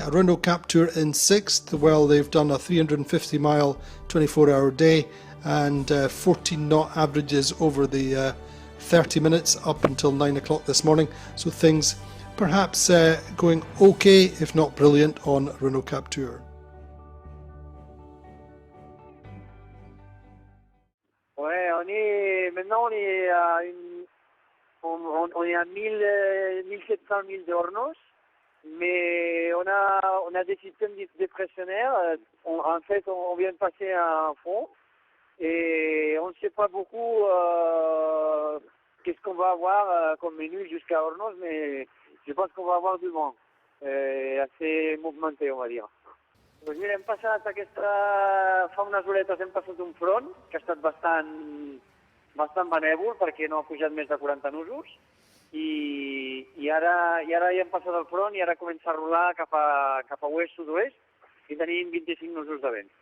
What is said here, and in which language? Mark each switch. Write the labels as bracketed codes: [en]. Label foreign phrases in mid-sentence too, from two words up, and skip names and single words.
[en] Renault Captur in 6th. Well, they've done a 350 mile 24 hour day and 14 knot averages over the 30 minutes up until 9 o'clock this morning. So things perhaps going okay, if not brilliant, on Renault Captur. [fr] Ouais, maintenant on est à 1700 milles de Hornos, mais on a des systèmes dépressionnaires. En fait, on vient de passer un fond et on ne sait pas beaucoup qu'est-ce qu'on va avoir comme menu jusqu'à Hornos, mais je pense qu'on va avoir du vent assez mouvementé, on va dire. [ca] Doncs mira, hem passat fa unes horetes hem passat un front que ha estat bastant benèvol perquè no ha pujat més de 40 nusos i ara ja hem passat el front i ara comença a rolar cap a oest-sud-oest i tenim 25 nusos de vent.